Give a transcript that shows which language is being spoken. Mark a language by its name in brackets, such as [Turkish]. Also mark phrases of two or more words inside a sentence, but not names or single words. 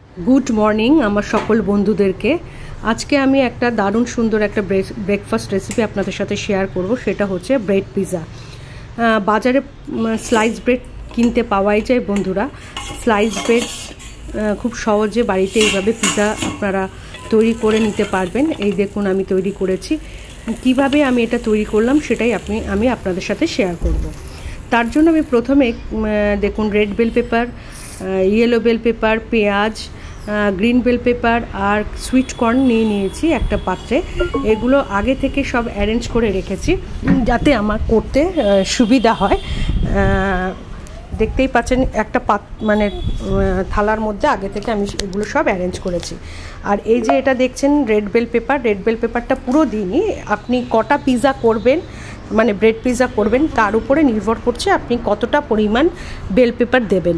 [English] Good morning [Bangla] আমার সকল বন্ধুদেরকে আজ কে আমি একটা দারুণ সুন্দর এক [English] breakfast recipe [Bangla] আপনাদের সাথে শেয়ার করব। সেটা হচ্ছে [English] bread pizza. [Bangla] বাজারে [English] slice bread [Bangla] কিনতে পাওয়াই যায় বন্ধুরা। [English] slice bread [Bangla] খুব সহজে বাড়িতে এইভাবে পিৎজা আপনারা তৈরি করে নিতে পারবেন। এই দেখুন আমি তৈরি করেছি। কিভাবে আমি এটা তৈরি করলাম সেটাই আমি আপনাদের সাথে শেয়ার করব। তার জন্য আমি প্রথমে দেখুন [English] red bell pepper, yellow bell pepper, [Bangla] पेঁয়াজ, [English] green bell pepper [Bangla] और [English] sweet corn [Bangla] निয়েছি একটা পাত্রে। এগুলো আগে থেকে সব অ্যারেঞ্জ করে রেখেছি যাতে আমার করতে সুবিধা হয়। দেখতেই পাচ্ছেন একটা মানে থালার মধ্যে আগে থেকে আমি এগুলো সব অ্যারেঞ্জ করেছি। আর এই যে এটা দেখছেন [English] red bell pepperটা [Bangla] পুরো দিনই আপনি কটা পিৎজা করবেন মানে [English] bread pizza [Bangla] করবেন তার উপরে নির্ভর করছে আপনি কতটা পরিমাণ [English] bell pepper [Bangla] দেবেন।